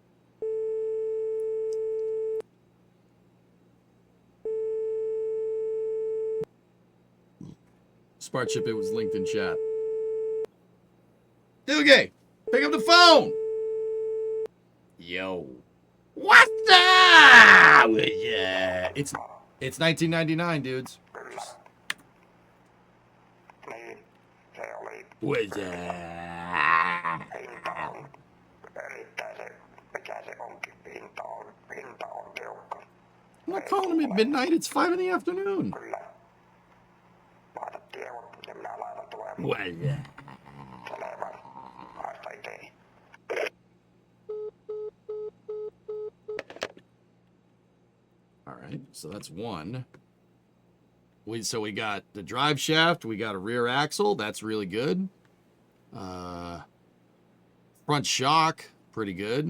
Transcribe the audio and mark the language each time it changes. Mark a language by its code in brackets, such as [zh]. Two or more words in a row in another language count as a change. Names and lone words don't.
[en] Smart Chip, it was linked in chat. Doogie, pick up the phone! Yo. What's up? Yeah. It's 1999, dudes. [fi] Niin, se oli [en] What's up? [fi] hinta on erittäin se, mikä se onkin, hinta on tiukka. [en] I'm not calling him at midnight, it's 5 in the afternoon. [fi] Kyllä. Laita tiedot ja minä laitan tulemaan. [en] What's up? [fi] Selvä. Haista itse. [en] All right, so that's one. So we got the drive shaft, we got a rear axle, that's really good. Front shock, pretty good.